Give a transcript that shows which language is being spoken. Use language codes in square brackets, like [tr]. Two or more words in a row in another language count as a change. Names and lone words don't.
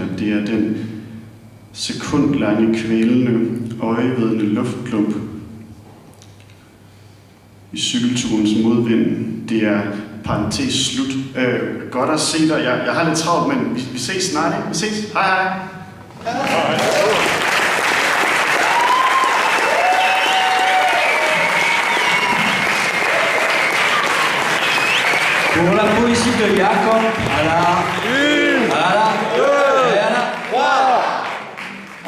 [da] Det er den sekundlange, kvælende, øjevedende luftklump i cykelturens modvind. Det er parentes slut. Godt at se dig. Jeg har lidt travlt, men vi ses snart, ikke? Vi ses. Hej hej. [fr] Pour la poésie de Jacob, à la 1, à la 2, et à la 3.